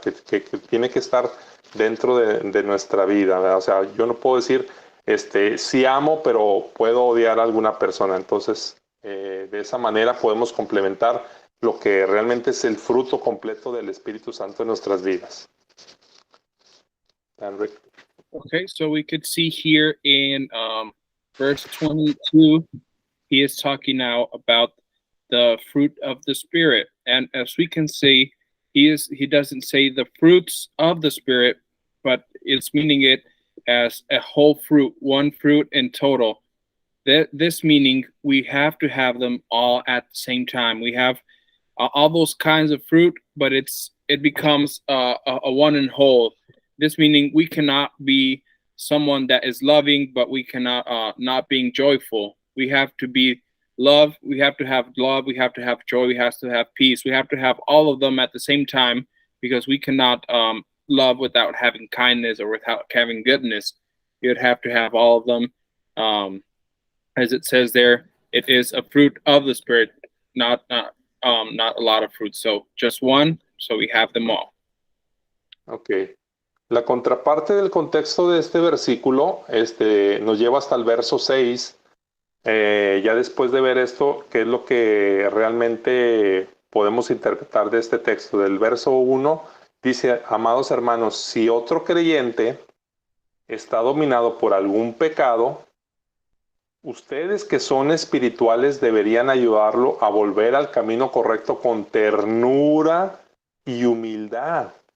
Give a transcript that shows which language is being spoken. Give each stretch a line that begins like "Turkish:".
Spanish: Que tiene que estar dentro de nuestra vida, ¿verdad? O sea, yo no puedo decir, sí amo, pero puedo odiar a alguna persona. Entonces, de esa manera podemos complementar lo que realmente es el fruto completo del Espíritu Santo en nuestras vidas. Henrik.
English: Okay, so we could see here in verse 22, he is talking now about the fruit of the Spirit. And as we can see, he doesn't say the fruits of the Spirit, but it's meaning it as a whole fruit, one fruit in total. This meaning we have to have them all at the same time. We have all those kinds of fruit, but it becomes a one and whole. This meaning we cannot be someone that is loving, but we cannot not being joyful. We have to be love. We have to have love. We have to have joy. We have to have peace. We have to have all of them at the same time, because we cannot love without having kindness or without having goodness. You would have to have all of them. As it says there, it is a fruit of the Spirit, not a lot of fruit. So just one, so we have them all. Okay.
Spanish: La contraparte del contexto de este versículo nos lleva hasta el verso 6. Ya después de ver esto, ¿qué es lo que realmente podemos interpretar de este texto? Del verso 1 dice, amados hermanos, si otro creyente está dominado por algún pecado, ustedes que son espirituales deberían ayudarlo a volver al camino correcto con ternura y humildad.